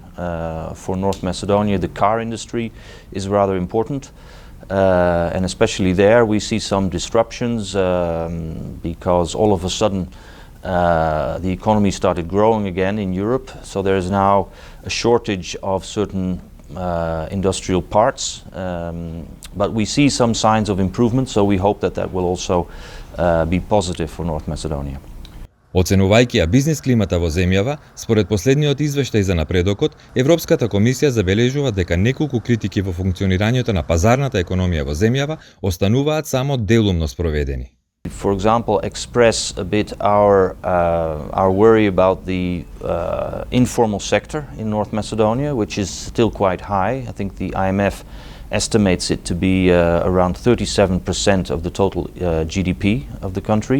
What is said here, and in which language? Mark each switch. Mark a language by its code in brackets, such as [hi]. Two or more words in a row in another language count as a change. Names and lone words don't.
[en] For North Macedonia, the car industry is rather important, and especially there we see some disruptions because all of a sudden the economy started growing again in Europe, so there is now a shortage of certain industrial parts, but we see some signs of improvement, so we hope that that will also be positive for North Macedonia. [mk] Оценувајќи ја бизнис климата во земјава, според последниот извештај за напредокот, Европската комисија забележува дека неколку критики во функционирањето на пазарната економија во земјава остануваат само делумно спроведени. [en] For example, express a bit our worry about the informal sector in North Macedonia, which is still quite high. I think the IMF estimates it to be around 37% of the total GDP of the country.